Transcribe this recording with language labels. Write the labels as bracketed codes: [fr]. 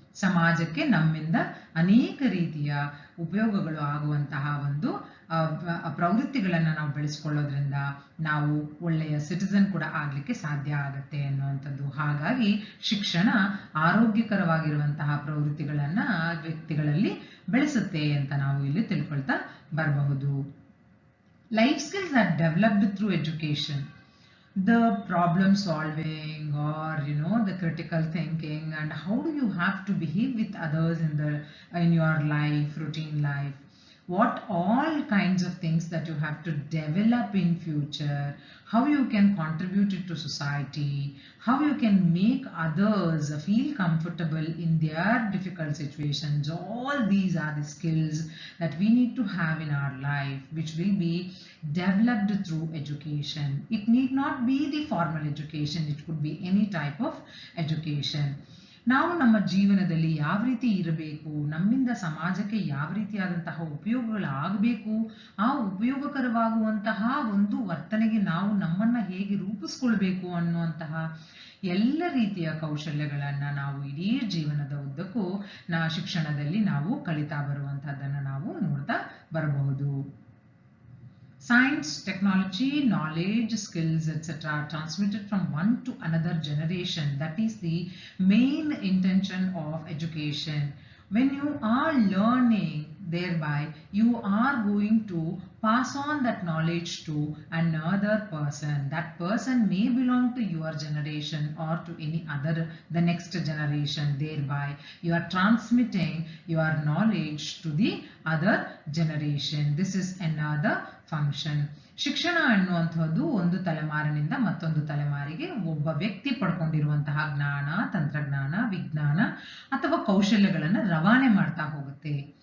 [kn] ಸಮಾಜಕ್ಕೆ ನಮ್ಮಿಂದ ಅನೇಕ ರೀತಿಯ ಉಪಯೋಗಗಳು ಆಗುವಂತಹ ಒಂದು ಪ್ರವೃತ್ತಿಗಳನ್ನ ನಾವು ಬೆಳೆಸ್ಕೊಳ್ಳೋದ್ರಿಂದ ನಾವು ಒಳ್ಳೆಯ ಸಿಟಿಸನ್ ಕೂಡ ಆಗ್ಲಿಕ್ಕೆ ಸಾಧ್ಯ ಆಗತ್ತೆ ಅನ್ನುವಂಥದ್ದು. ಹಾಗಾಗಿ ಶಿಕ್ಷಣ ಆರೋಗ್ಯಕರವಾಗಿರುವಂತಹ ಪ್ರವೃತ್ತಿಗಳನ್ನ ವ್ಯಕ್ತಿಗಳಲ್ಲಿ ಬೆಳೆಸುತ್ತೆ ಅಂತ ನಾವು ಇಲ್ಲಿ ತಿಳ್ಕೊಳ್ತಾ ಬರಬಹುದು. [en] Life skills are developed through education. The problem solving or the critical thinking and how do you have to behave with others in your life, routine life. what all kinds of things that you have to develop in future, how you can contribute it to society, how you can make others feel comfortable in their difficult situations. All these are the skills that we need to have in our life, which will be developed through education. It need not be the formal education, it could be any type of education. [kn] ನಾವು ನಮ್ಮ ಜೀವನದಲ್ಲಿ ಯಾವ ರೀತಿ ಇರಬೇಕು, ನಮ್ಮಿಂದ ಸಮಾಜಕ್ಕೆ ಯಾವ ರೀತಿಯಾದಂತಹ ಉಪಯೋಗಗಳಾಗಬೇಕು, ಆ ಉಪಯೋಗಕರವಾಗುವಂತಹ ಒಂದು ವರ್ತನೆಗೆ ನಾವು ನಮ್ಮನ್ನ ಹೇಗೆ ರೂಪಿಸ್ಕೊಳ್ಬೇಕು ಅನ್ನುವಂತಹ ಎಲ್ಲ ರೀತಿಯ ಕೌಶಲ್ಯಗಳನ್ನ ನಾವು ಇಡೀ ಜೀವನದ ಉದ್ದಕ್ಕೂ ಶಿಕ್ಷಣದಲ್ಲಿ ನಾವು ಕಲಿತಾ ಬರುವಂತಹದ್ದನ್ನು ನಾವು ನೋಡ್ತಾ ಬರಬಹುದು. [en] Science, technology, knowledge, skills, etc. are transmitted from one to another generation. That is the main intention of education. When you are learning, thereby you are going to pass on that knowledge to another person. That person may belong to your generation or to any other, the next generation. Thereby you are transmitting your knowledge to the other generation. This is another function. [kn] ಶಿಕ್ಷಣ ಅನ್ನುವಂಥದ್ದು ಒಂದು ತಲೆಮಾರಿನಿಂದ ಮತ್ತೊಂದು ತಲೆಮಾರಿಗೆ ಒಬ್ಬ ವ್ಯಕ್ತಿ ಪಡ್ಕೊಂಡಿರುವಂತಹ ಜ್ಞಾನ, ತಂತ್ರಜ್ಞಾನ, ವಿಜ್ಞಾನ ಅಥವಾ ಕೌಶಲ್ಯಗಳನ್ನು ರವಾನೆ ಮಾಡ್ತಾ ಹೋಗುತ್ತೆ.